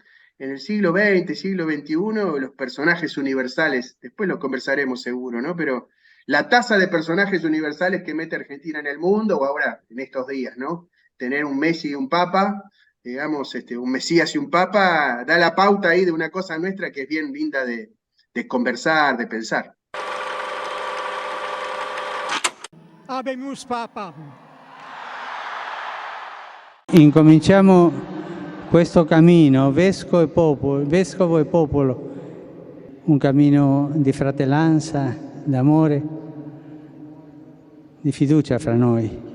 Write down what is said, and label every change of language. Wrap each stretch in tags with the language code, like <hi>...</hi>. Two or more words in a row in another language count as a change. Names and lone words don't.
<es>En el siglo XX, siglo XXI, los personajes universales, después lo conversaremos seguro, ¿no? Pero la tasa de personajes universales que mete Argentina en el mundo, o ahora en estos días, ¿no? Tener un Messi y un Papa, digamos, un Mesías y un Papa, da la pauta ahí de una cosa nuestra que es bien linda de conversar, de pensar.</es> <la>Habemus Papa.</la> <it>Incominciamo questo cammino, vescovo e popolo, un cammino di fratellanza, d'amore, di fiducia fra noi.</it>